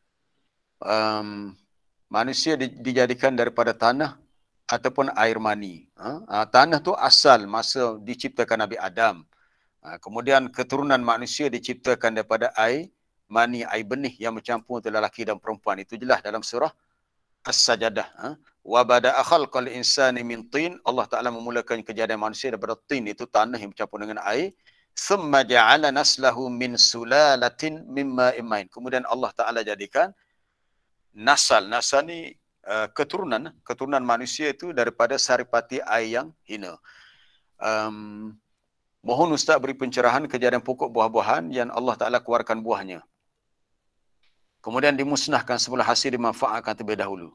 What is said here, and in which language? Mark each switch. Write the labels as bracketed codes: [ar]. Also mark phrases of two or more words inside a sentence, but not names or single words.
[ms] Manusia dijadikan daripada tanah ataupun air mani. Tanah tu asal masa diciptakan Nabi Adam. Kemudian keturunan manusia diciptakan daripada air mani, air benih yang bercampur antara lelaki dan perempuan. Itu jelas dalam surah As-Sajadah. [ar] وبدأ خلق الإنسان من طين. [ms] Allah Taala memulakan kejadian manusia daripada tin, itu tanah yang bercampur dengan air. [ar] ثم جعل نسله من سلالة من ماء مهين. [ms] Kemudian Allah Taala jadikan nasal ni keturunan manusia itu daripada saripati air yang hina. Mohon Ustaz beri pencerahan kejadian pokok buah-buahan yang Allah Taala keluarkan buahnya, kemudian dimusnahkan sebelum hasil dimanfaatkan terlebih dahulu.